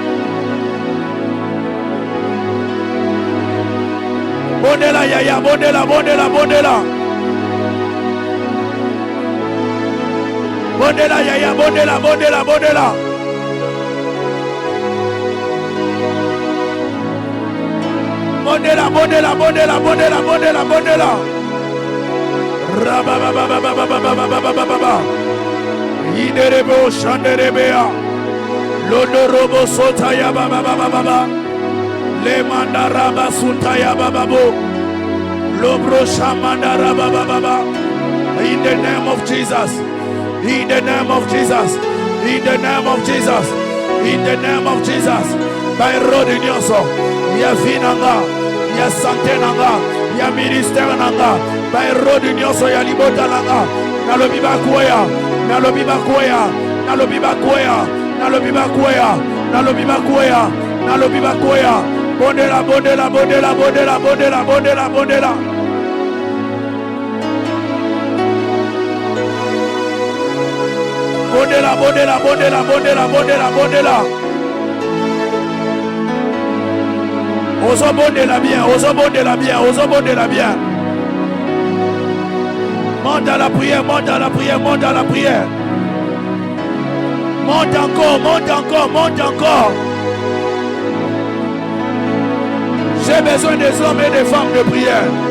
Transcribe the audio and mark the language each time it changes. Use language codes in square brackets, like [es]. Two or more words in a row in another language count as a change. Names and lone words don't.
[ln] Bondela yaya bondela bondela bondela. Bondela yaya bondela bondela bondela. Bondela bondela bondela bondela bondela bondela. Rabababababababababababa. Iderebo shanderebea. Lodorobo sotaya bababababa. Le mandaraba sutaya bababo. Lobro shamandaraba bababa. [en] In the name of Jesus. In the name of Jesus. In the name of Jesus. In the name of Jesus. [ln] By Hérode nyonso. Ya finanga. Ya santé nanga. Ya ministère nanga. By Hérode nyonso ya libota nanga. Nalobi bakoya. Nalobi bakoya. Nalobi bakoya. Nalobi bakoya. Nalobi bakoya. Nalobi bakoya. Bondela bondela bondela bondela bondela bondela bondela. Bondela bondela bondela bondela bondela bondela. Ozo bondela bien, ozo bondela bien, ozo bondela bien. [fr] Monte à la prière, monte à la prière, monte à la prière. Monte encore, monte encore, monte encore. J'ai besoin des hommes et des femmes de prière.